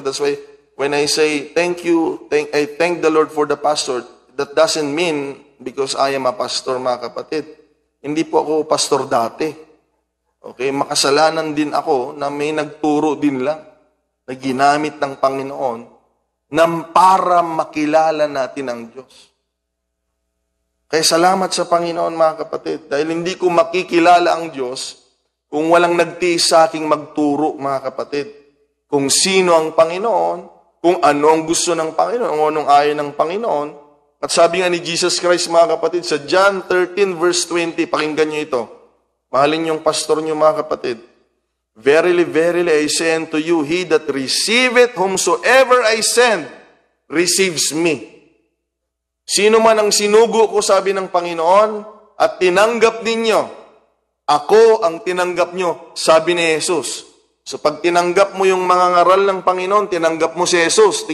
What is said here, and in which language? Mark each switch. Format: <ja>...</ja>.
<en>That's why, when I say, I thank the Lord for the pastor, that doesn't mean because I am a pastor,</en> <tl>mga kapatid. Hindi po ako pastor dati. Okay, makasalanan din ako na may nagturo din lang na ginamit ng Panginoon para makilala natin ang Diyos. Kaya salamat sa Panginoon, mga kapatid, dahil hindi ko makikilala ang Diyos kung walang nagtiis sa aking magturo, mga kapatid. Kung sino ang Panginoon, kung ano ang gusto ng Panginoon, kung anong ayaw ng Panginoon. At sabi nga ni Jesus Christ, mga kapatid, sa John 13 verse 20, pakinggan nyo ito. Mahalin yung pastor nyo, mga kapatid.</tl> <en>Verily, verily, I say unto you, he that receiveth whomsoever I send, receives me.</en> <tl>Sino man ang sinugo ko, sabi ng Panginoon, at tinanggap ninyo, ako ang tinanggap nyo, sabi ni Jesus. So pag tinanggap mo yung mga ngaral ng Panginoon, tinanggap mo si Jesus.</tl>